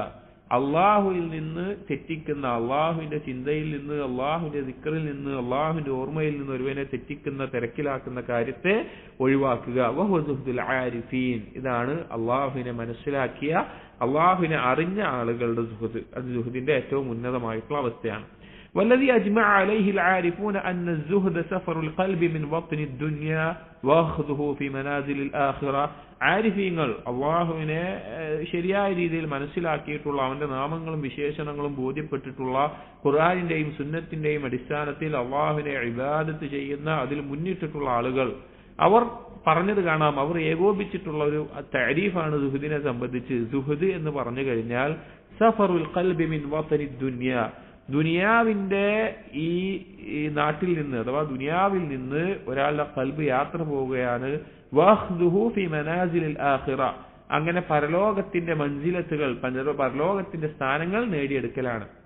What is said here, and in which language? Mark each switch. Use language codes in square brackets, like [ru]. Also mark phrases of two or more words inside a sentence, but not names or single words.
[ml] അള്ളാഹുവിൽ നിന്ന് തെറ്റിക്കുന്ന അള്ളാഹുവിന്റെ ചിന്തയിൽ നിന്ന് അള്ളാഹുവിന്റെ ദിക്റിൽ നിന്ന് അള്ളാഹുവിന്റെ ഓർമ്മയിൽ നിന്ന് ഒരുവനെ തെറ്റിക്കുന്ന തിരക്കിലാക്കുന്ന കാര്യത്തെ ഒഴിവാക്കുക [ar] وهو زهد العارفين [ml] ഇതാണ് അള്ളാഹുവിനെ മനസ്സിലാക്കിയ അള്ളാഹുവിനെ അറിഞ്ഞ ആളുകളുടെ സുഹദ് അത് സുഹദിന്റെ ഏറ്റവും ഉന്നതമായിട്ടുള്ള അവസ്ഥയാണ് [ar] والذي أجمع عليه العارفون أن الزهد سفر القلب من وطن الدنيا وأخذه في منازل الآخرة [ml] ആരിഫീങ്ങൾ അള്ളാഹുവിനെ ശരിയായ രീതിയിൽ മനസ്സിലാക്കിയിട്ടുള്ള അവന്റെ നാമങ്ങളും വിശേഷണങ്ങളും ബോധ്യപ്പെട്ടിട്ടുള്ള ഖുർആനിന്റെയും സുന്നത്തിന്റെയും അടിസ്ഥാനത്തിൽ അള്ളാഹുവിനെ ഇബാദത്ത് ചെയ്യുന്ന അതിൽ മുന്നിട്ടിട്ടുള്ള ആളുകൾ അവർ പറഞ്ഞത് കാണാം അവർ ഏകോപിച്ചിട്ടുള്ള ഒരു തഅരീഫാണ് സുഹദിനെ സംബന്ധിച്ച് സുഹദ് എന്ന് പറഞ്ഞു കഴിഞ്ഞാൽ [ar] سفر القلب من وطن الدنيا [ml] ദുനിയാവിന്റെ ഈ നാട്ടിൽ നിന്ന് അഥവാ ദുനിയാവിൽ നിന്ന് ഒരാളുടെ ഖൽബ് യാത്ര പോവുകയാണ് [ar] وأخذه في منازل الآخرة [ml] അങ്ങനെ പരലോകത്തിന്റെ മൻസിലത്തുകൾ പരലോകത്തിന്റെ സ്ഥാനങ്ങൾ നേടിയെടുക്കലാണ്